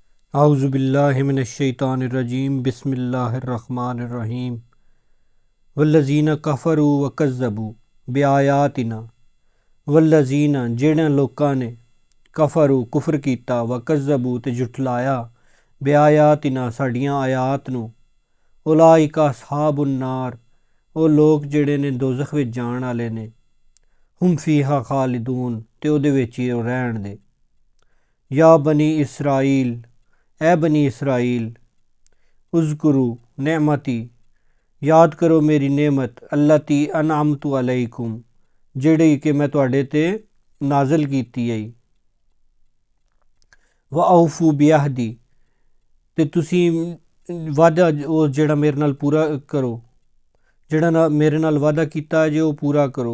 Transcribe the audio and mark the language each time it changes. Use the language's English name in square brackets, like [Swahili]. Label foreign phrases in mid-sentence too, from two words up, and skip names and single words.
[Arabic] أعوذ بالله من الشيطان الرجيم بسم الله الرحمن الرحيم والذين كفروا وكذبوا بآياتنا والذين [Punjabi] جنہاں لوکاں نے کفروا کفر کیتا [Arabic] وكذبوا [Punjabi] تے جھٹلایا بآیاتنا ساڈیاں آیات نوں [Arabic] أولئك أصحاب النار [Punjabi] او لوگ جہڑے نے دوزخ وچ جان والے نے [Arabic] هم فيها خالدون [Punjabi] تے اوہدے وچ ہی رہن دے. [Arabic] يا بني إسرائيل [Punjabi] اے بنی اسرائیل [Arabic] اذكروا نعمتي [Punjabi] یاد کرو میری نعمت [Arabic] التي أنعمت عليكم [Punjabi] جہڑی کہ میں تہاڈے تے نازل کیتی ہے. [Arabic] وأوفوا بعهدي [Punjabi] تے تسی وعدہ اوہ جہڑا میرے نال پورا کرو، جہڑا میرے نال وعدہ کیتا ہے جے اوہ پورا کرو.